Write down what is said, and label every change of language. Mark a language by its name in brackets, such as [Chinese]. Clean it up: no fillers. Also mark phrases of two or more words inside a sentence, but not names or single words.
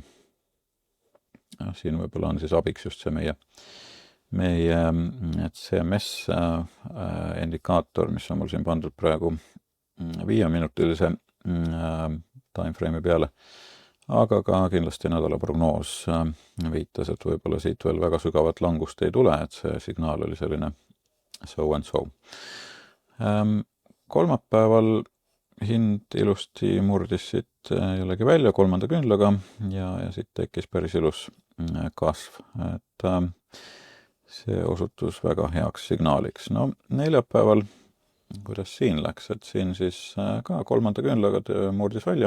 [Estonian] Siin võib-olla on siis abiks just see meie CMS indikaator, mis on mul siin pandud praegu 5-minutilise timeframe'i peale. Aga ka kindlasti nädala prognoos viitas, et võib-olla siit veel väga sügavat langust ei tule, et see signaal oli selline [English] so and so. [Estonian] Kolmapäeval hind ilusti murdis siit jällegi välja kolmanda küünlaga ja siit tekkis päris ilus kasv. Et see osutus väga heaks signaaliks. No neljapäeval, kuidas siin läks, et siin siis ka kolmanda küünlaga murdis välja.